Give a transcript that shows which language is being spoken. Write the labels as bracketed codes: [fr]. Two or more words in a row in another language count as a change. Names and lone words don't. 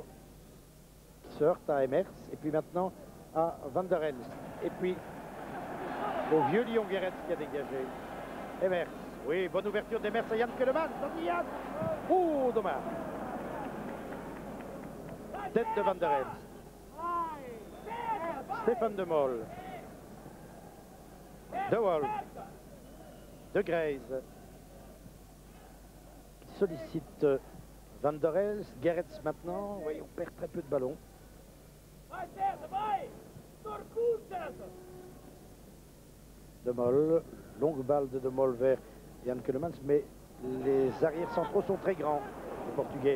[fr] Qui se heurte à Emers. Et puis maintenant à Van der Elst. Et puis au vieux Lyon Guéretz qui a dégagé. Emers. Oui, bonne ouverture d'Emers à Yann Keulemans. Yann. Oh, dommage. Tête de Van der Elst. Stéphane de Mol. De Wolf. De Graze. Qui sollicite Van der Elst. Guéretz maintenant. Oui, on perd très peu de ballons. De Mol, longue balle de Mol vers Yann Keulemans, mais les arrières centraux sont très grands, les Portugais.